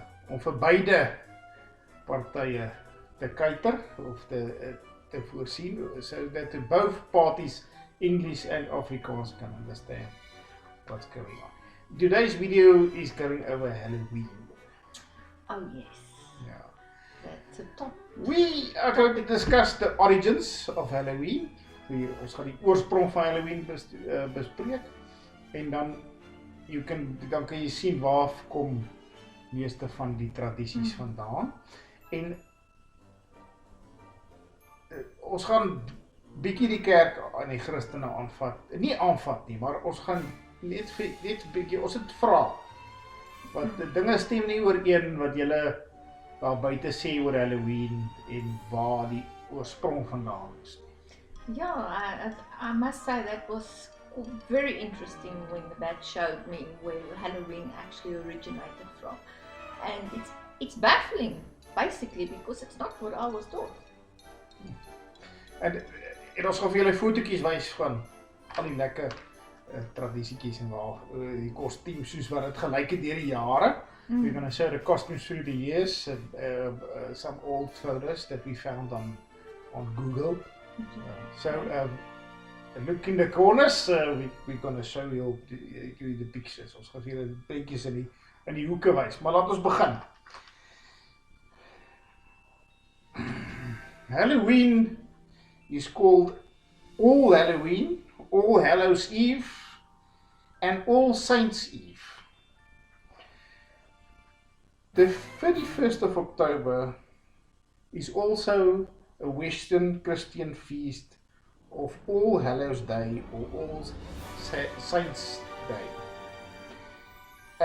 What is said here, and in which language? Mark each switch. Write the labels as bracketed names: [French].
[Afrikaans] Om vir beide partye te cater of te voorsien, [English] so that both parties, English and Afrikaans, can understand what's going on. Today's video is going over Halloween. Oh yes. Yeah. That's a top. We are going to discuss the origins of Halloween. [Afrikaans] Ons gaan die oorsprong van Halloween bespreek. En dan kan jy sien waar kom meeste van die tradisies vandaan. En ons gaan bietjie die kerk aan die Christene aanvat. Nie aanvat nie, maar ons gaan net bietjie, ons het vra. Want dinge stem nie ooreen wat julle daar buite sê oor Halloween en waar die oorsprong vandaan is. [English] Yeah, I must say that was very interesting when the bat showed me where Halloween actually originated from. And it's baffling, basically, because it's not what I was taught. [Afrikaans] En ons gaan vir julle fotootjies wys van al die lekker tradisietjies en waar die kostuums soos wat dit gelyk het deur die jare. [English] We're going to show the costumes through the years, some old photos that we found on Google. Look in the corners, we're going to show you the pictures. [Afrikaans] Ons gaan vir julle prentjies in die hoeke wys. Maar laat ons begin. [English] Halloween is called All Halloween, All Hallows Eve, and All Saints Eve. The 31st of October is also a Western Christian feast of All Hallows Day or All Saints Day.